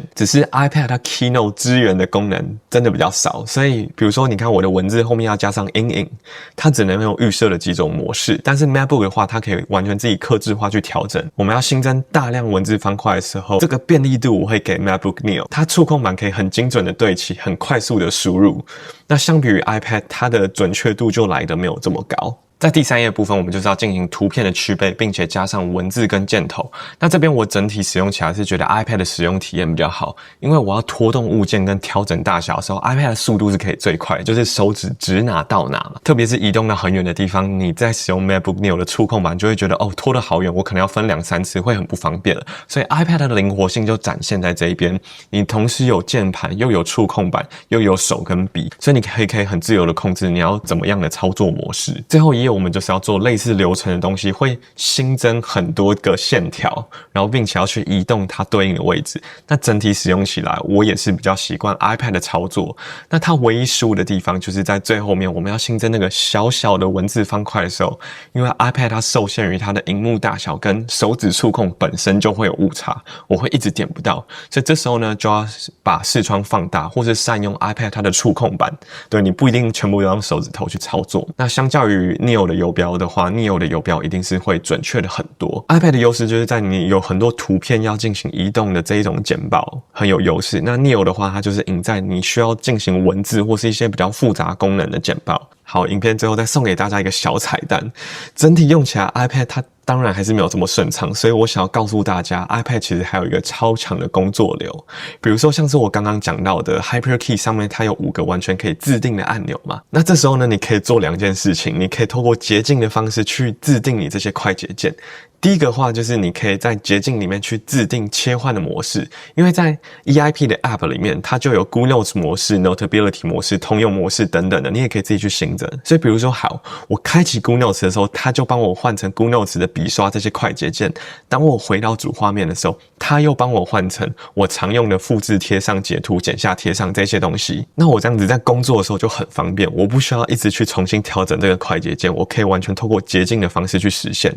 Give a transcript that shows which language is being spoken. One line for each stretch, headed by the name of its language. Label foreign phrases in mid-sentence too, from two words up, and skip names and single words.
Chinese: 只是 iPad 它 Keynote 支援的功能真的比較少，所以比如說你看我的文字後面要加上陰影，它只能用預設的幾種模式。但是 MacBook 的話，它可以完全自己客製化去調整。我們要新增大量文字方塊的時候，這個便利度我會給 MacBook Neo， 它觸控板可以很精準的對齊，很快速的輸入。那相比於 iPad， 它的準確度就來得沒有這麼高。在第三頁部分，我們就是要進行圖片的區別，並且加上文字跟箭頭。那這邊我整體使用起來是覺得 iPad 的使用體驗比較好，因為我要拖動物件跟調整大小的時候 ，iPad 的速度是可以最快，就是手指指哪到哪嘛。特別是移動到很遠的地方，你在使用 MacBook Neo 的觸控板，就會覺得哦，拖得好遠，我可能要分2-3次，會很不方便了。所以 iPad 的靈活性就展現在這一邊，你同時有鍵盤，又有觸控板，又有手跟筆，所以你可以很自由的控制你要怎麼樣的操作模式。最後一頁我們就是要做類似流程的東西，會新增很多個線條，然後並且要去移動它對應的位置。那整體使用起來，我也是比較習慣 iPad 的操作。那它唯一失誤的地方就是在最後面，我們要新增那個小小的文字方塊的時候，因為 iPad 它受限於它的熒幕大小跟手指觸控本身就會有誤差，我會一直點不到。所以這時候呢，就要把視窗放大，或是善用 iPad 它的觸控板。對，你不一定全部都用手指头去操作。那相較於 Neo 的游標的話 ，Neo 的游標一定是會準確的很多。iPad 的優勢就是在你有很多圖片要進行移動的這一種簡報很有優勢。那 Neo 的話，它就是贏在你需要進行文字或是一些比較複雜功能的簡報。好，影片最後再送給大家一個小彩蛋，整體用起來 iPad 它當然還是沒有這麼順暢，所以我想要告訴大家 iPad 其實還有一個超強的工作流。比如說像是我剛剛講到的 HyperKey 上面它有5個完全可以自定的按鈕嘛，那這時候呢，你可以做2件事情，你可以透過捷徑的方式去自定你這些快捷鍵。第一個話就是你可以在捷徑裡面去自定切換的模式，因為在 EIP 的 App 裡面，它就有 Good Notes 模式、Notability 模式、通用模式等等的，你也可以自己去新增。所以比如說，好，我開啟 Good Notes 的時候，它就幫我換成 Good Notes 的筆刷這些快捷鍵。當我回到主畫面的時候，它又幫我換成我常用的複製、貼上、截圖、剪下、貼上這些東西。那我這樣子在工作的時候就很方便，我不需要一直去重新調整這個快捷鍵，我可以完全透過捷徑的方式去實現。